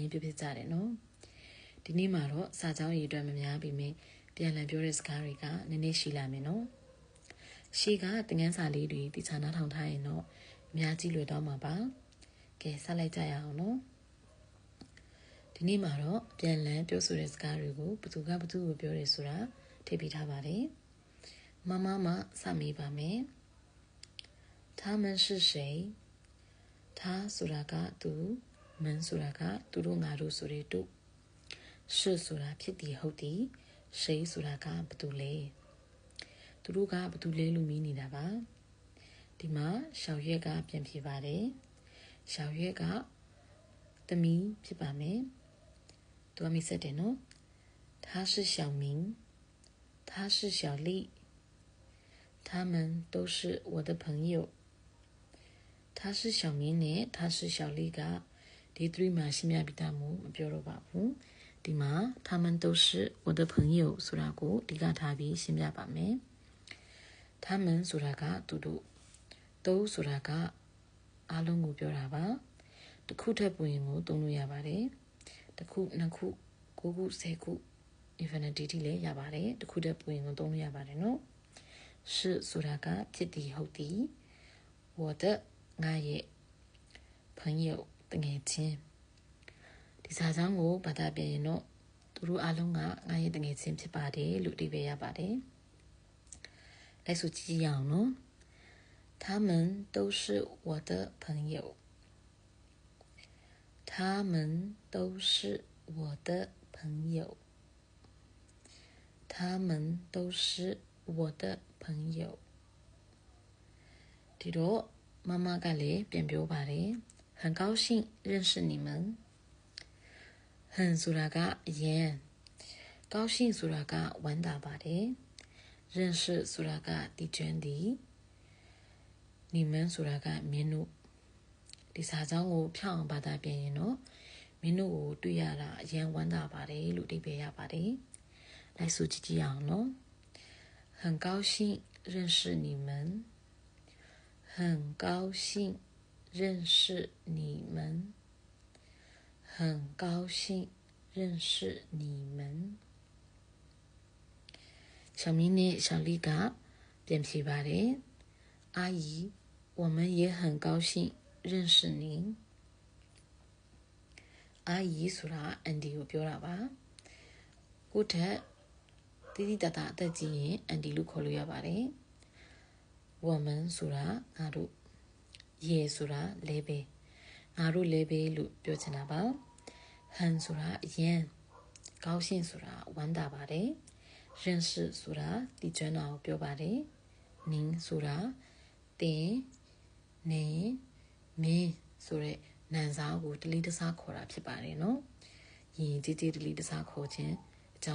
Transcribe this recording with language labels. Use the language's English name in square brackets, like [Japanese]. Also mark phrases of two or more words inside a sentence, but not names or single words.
[Burmese] င်ပြပြကြတယ်နော်။ဒီနေ့မှာတော့စာကြောင်းရေးအတွက်မများပြီမင်းပြန်လည်ပြောတဲ့စကားတွေကနည်းနည်းရှိလာမယ်နော်ရှေ့ကသင်ခန်းစာလေးတွေတိကျနားထောင်ထားရင်တော့အများကြီးလွယ်တော့မှာပါကဲဆက်လိုက်ကြရအောင်နော်ဒီနေ့မှာတော့ပြန်လည်ပြောဆိုတဲ့စကားတွေကိုဘသူကဘသူကိုပြောတယ်ဆိုတာထည့်ပေးထား ပါတယ်မမမစမေးပါမယ် [Chinese] 他们是谁 [Burmese] 他ဆိုတာကသူမန်ဆိုတာကသူတို့ငါတို့ဆိုတဲ့တို့是ဆိုတာဖြစ်တည်ဟုတ်တည်ရှိဆိုတာကဘသူလဲသူတို့ကဘသူလဲလို့မီးနေတာပါဒီမှာရှောက်ရွက်ကပြန်ဖြေပါတယ် ရှောက်ရွက်ကသမီးဖြစ်ပါမယ်သူကမိဆက်တယ်နော် [Chinese] 他是小明他是小丽他们都是我的朋友他是小明 [Burmese] နဲ့ [Chinese] 他是小丽 [Burmese] ကဒီ3 မှာရှင်းပြပြီးသားမို့မပြောတော့ပါဘူးဒီမှာ [Chinese] 他们都是我的朋友 [Burmese] ဆိုတာကိုဒီကထားပြီးရှင်းပြပါမယ်他们 ဆိုတာကသူတို့都ဆိုတာကအားလုံးကိုပြောတာပါတစ်ခုထပ်ပွင့်ကိုသုံးလို့ရပါတယ်တစ်ခုနှစ် ခု9ခု10ခု infinity တိလည်းရပါတယ်တစ်ခုထပ်ပွင့်ကိုသုံးလို့ရပါတယ်နော်是ဆိုတာကဖြစ်တည်ဟုတ်တည်我的ငါရဲ့朋友တငယ်ချင်းဒီစာကြောင်းကိုဘာသာပြန်ရင်တော့သူတို့အားလုံးကငါရဲ့တငယ်ချင်းဖြစ်ပါတယ်လို့အဓိပ္ပာယ်ရပါတယ်လိုက်ဆိုကြည့်ရအောင်နော် [Chinese] 他们都是我的朋友他们都是我的朋友他们都是我的朋友 [Burmese] ဒီတော့မမကလည်းပြန်ပြောပါတယ် [Chinese] 很高兴认识你们 [Burmese] 很ဆိုတာကအရင်高兴ဆိုတာကဝမ်းသာပါတယ်认识ဆိုတာကတည်ကျွမ်းသည်你们ဆိုတာက မင်းတို့ဒီစာကြောင်းကိုဖြောင်းအောင်ဘာသာပြန်ရင်တော့မင်းတို့ကိုတွေ့ရတာအရင်ဝမ်းသာပါတယ်လို့အဓိပ္ပာယ်ရပါတယ်လိုက်ဆိုကြည့်ကြည့်အောင်နော် [Chinese] 很高兴认识你们很高兴认识你们很高兴认识你们小明နဲ့小丽 [Burmese] ကပြန်ဖြေပါတယ် [Chinese] 阿姨我们也很高兴认识您 [Burmese] 阿姨ဆိုတာအန်ဒီကိုပြောတာပါကိုထက်တိတိတတ်တာအသက်ကြီးရင်အန်ဒီလို့ခေါ်လို့ရ ပါတယ်我们ဆိုတာငါတို့ရေဆိုတာလဲပဲငါတို့လဲပဲလို့ပြောချင်တာပါဟန်ဆိုတာအရင်高兴ဆိုတာဝမ်းသာပါတယ်认识ဆိုတာတည်ကျွမ်းတာကိုပြောပါတယ်နင်းဆိုတာတင်နေမင်းဆိုတဲ့နာမ်စားကိုတလိတစားခေါ်တာဖြစ်ပါတယ်နော်ယင်ကြီးကြီးတလိတစားခေါ်ခြင်းအကြောင်း